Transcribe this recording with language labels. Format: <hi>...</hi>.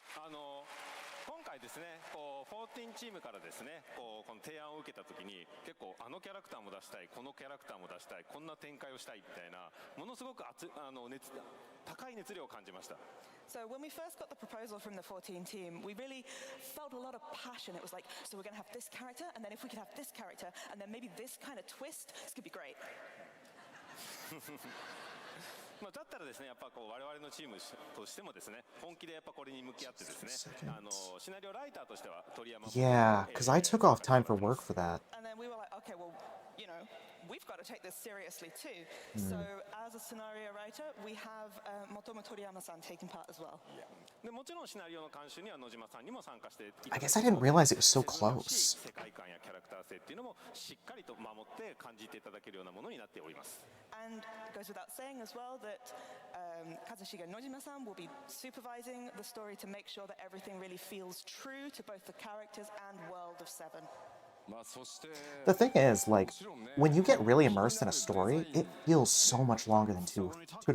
<ja>今回ですね、こう14チームからですね、この提案を受けたときに結構あのキャラクターも出したい、このキャラクターも出したい、こんな展開をしたいみたいなものすごく高い熱量を感じました。</ja> <en>So when we first got the proposal from the 14 team, we really felt a lot of passion. It was like, so we're going to have this character, and then if we could have this character, and then maybe this kind of twist, this could be great.</en> <ja>まあだったらですね、やっぱこう我々のチームとしてもですね、本気でやっぱこれに向き合ってですね、シナリオライターとしては鳥山</ja> <en>Yeah, because I took off time for work for that. And then we were like, okay, well, you know, we've got to take this seriously too. So as a scenario writer, we have Motomo Toriyama-san taking part as well.</en> <ja>でもちろんシナリオの監修には野島さんにも参加していただ</ja> <en>I</en> <ja>いて</ja> <en>guess I didn't realize it was so close.</en> <ja>世界観やキャラクター性っていうのもしっかりと守って感じていただけるようなものになっております。</ja> <en>And it goes without saying as well that Kazushige Nojima-san will be supervising the story to make sure that everything really feels true to both the characters and world of 7.</en> <ja>まあそして</ja> <en>The thing is, like, when you get really immersed in a story, it feels so much longer than two to 3</en>